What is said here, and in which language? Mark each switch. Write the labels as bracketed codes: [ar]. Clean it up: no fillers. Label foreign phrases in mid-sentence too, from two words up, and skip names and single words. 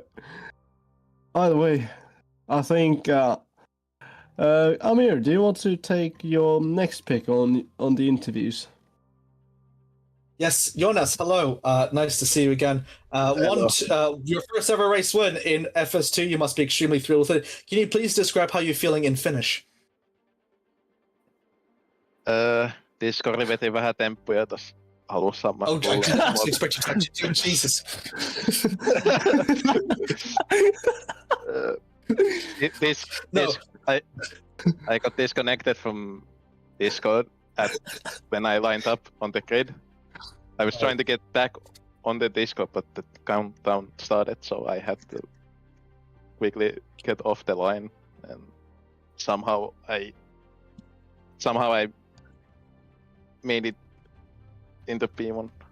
[en] By the way, I think Amir, do you want to take your next pick on the interviews? Yes, Jonas, hello. Nice to see you again. Your first ever race win in FS2. You must be extremely thrilled with it. Can you please describe how you're feeling in Finnish? [fi] Discordi veti vähän temppuja tossa alussa. [en] Oh, I didn't expect you to actually do Jesus. I got disconnected from Discord when I lined up on the grid. I was trying to get back on the Discord, but the countdown started, so I had to quickly get off the line, and somehow I made it into P1.